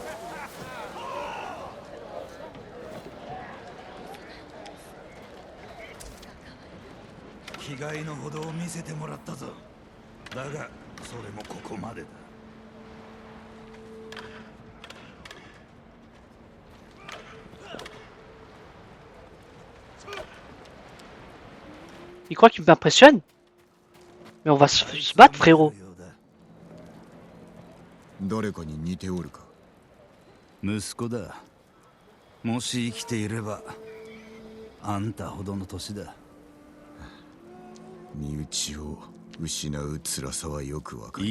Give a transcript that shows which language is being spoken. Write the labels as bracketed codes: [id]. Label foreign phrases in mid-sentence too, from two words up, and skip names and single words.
[ja] 気概のほどを見せてもらったぞ。だがそれもここまでだ。 [fr] Il croit qu'il m'impressionne? Mais on va se battre, frérot. [ja] 誰かに似ておるか？息子だ。もし生きていればあんたほどの年だ。身内を失う辛さはよくわかる。